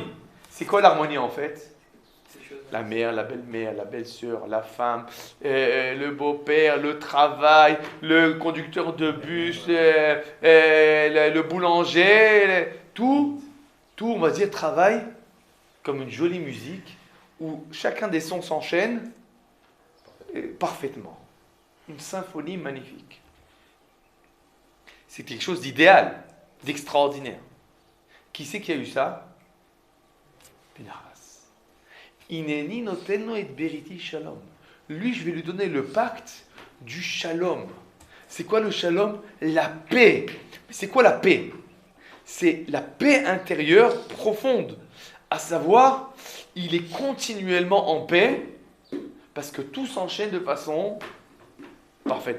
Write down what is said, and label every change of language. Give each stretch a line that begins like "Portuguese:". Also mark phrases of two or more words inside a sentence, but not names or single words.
French: C'est quoi l'harmonie en fait? La mère, la belle-mère, la belle-sœur, la femme, le beau-père, le travail, le conducteur de bus, le boulanger, tout, on va dire, travaille comme une jolie musique où chacun des sons s'enchaîne parfaitement. Une symphonie magnifique. C'est quelque chose d'idéal, d'extraordinaire. Qui c'est qui a eu ça? Pinchas.
Hebrew: הנני נותנו את בריתי שלום.
French: Lui, je vais lui donner le pacte du shalom. C'est quoi le shalom? La paix. C'est quoi la paix? C'est la paix intérieure profonde. À savoir, il est continuellement en paix parce que tout s'enchaîne de façon parfaite.